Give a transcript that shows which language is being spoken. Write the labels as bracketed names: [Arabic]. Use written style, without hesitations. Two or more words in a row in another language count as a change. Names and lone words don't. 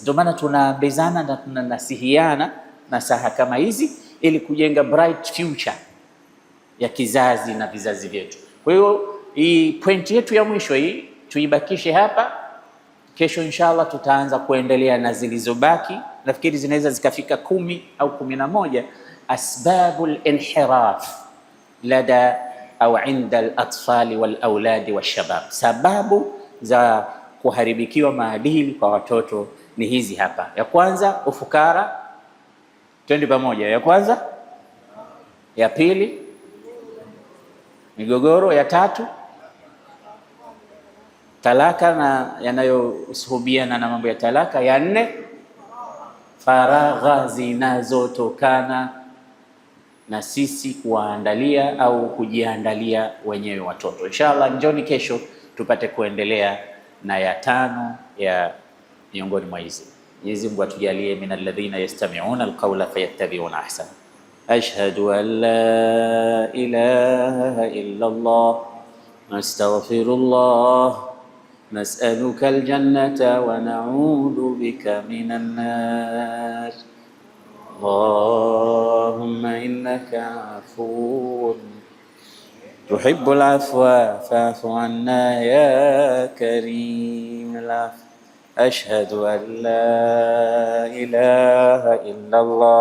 [Swahili] Ndio maana tunaambizana na tunanasihiana nasaha kama hizi ili kujenga [English] bright future [Swahili] ya kizazi na vizazi vyetu. Kwa hiyo hii pointi yetu ya mwisho hii tuibakishe hapa. Kesho inshallah tutaanza kuendelea na zilizobaki, nafikiri zinaweza zikafika 10 au 11, [Arabic] أسباب الانحراف لدى أو عند الأطفال والأولاد والشباب. [Swahili] Sababu za kuharibikiwa maadili kwa watoto ni hizi hapa. Ya kwanza ufukara, twende pamoja. Ya kwanza, ya pili migogoro, ya tatu talaka na yanayosuhubiana na mambo ya talaka, ya nne faragha zinazotokana na sisi kuwaandalia au kujiandalia wenyewe watoto. Inshallah njoni kesho tupate kuendelea na ya tano ya miongoni mwa hizi. Mwenyezi Mungu atujalie [Arabic] من الذين يستمعون القول فيتبعون أحسنه. أشهد أن لا إله إلا الله نستغفر الله نسألك الجنة ونعوذ بك من النار. اللهم إنك عفو تحب العفو فاعف عنا يا كريم. أشهد أن لا إله إلا الله.